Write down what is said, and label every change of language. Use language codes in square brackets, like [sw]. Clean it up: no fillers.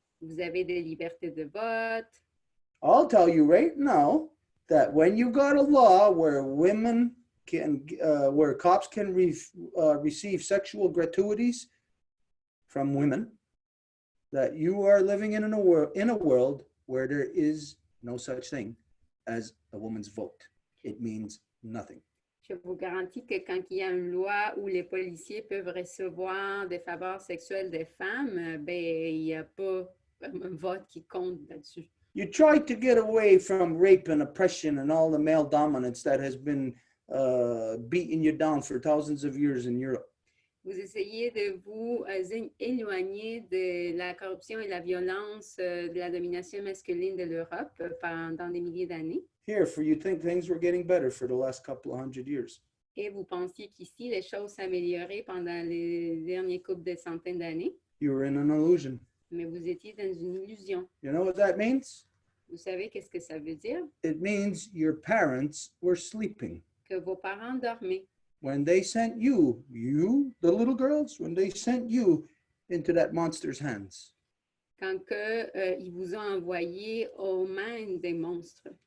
[fr] Vous avez des libertés de vote. [en] I'll tell you right now that when you got a law where women can, where cops can receive sexual gratuities from women, that you are living in a world where there is no such thing as a woman's vote. It means nothing. [fr] Je vous garantis que quand il y a une loi où les policiers peuvent recevoir des faveurs sexuelles des femmes, ben, il n'y a pas un vote qui compte là-dessus. [en] You tried to get away from rape and oppression and all the male dominance that has been beating you down for thousands of years in Europe. [fr] Vous essayez de vous éloigner de la corruption et la violence de la domination masculine de l'Europe pendant des milliers d'années. [en] Here, for you think things were getting better for the last couple of hundred years. [fr] Et vous pensiez qu'ici, les choses s'amélioraient pendant les derniers couples de centaines d'années. [en] You were in an illusion. [fr] Mais vous étiez dans une illusion. [en] You know what that means? [fr] Vous savez qu'est-ce que ça veut dire? [en] It means your parents were sleeping. [fr] que vos parents dormaient. [en] When they sent you, the little girls, when they sent you into that monster's hands. [fr] Quand ils vous ont envoyé aux mains des monstres.